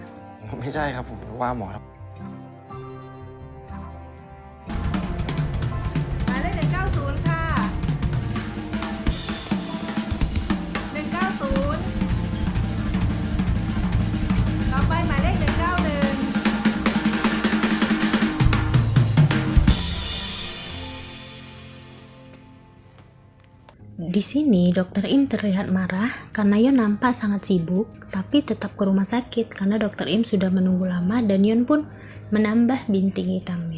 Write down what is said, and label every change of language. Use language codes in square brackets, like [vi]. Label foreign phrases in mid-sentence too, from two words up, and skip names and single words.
[th] ไม่ใช่ครับผมว่าหมอครับ หมายเลข190 ค่ะ 190 ต่อไปหมายเลข191 [id] Di sini Dr. Im terlihat marah karena Yon nampak sangat sibuk, tapi tetap ke rumah sakit karena Dr. Im sudah menunggu lama dan Yon pun menambah bintik hitamnya.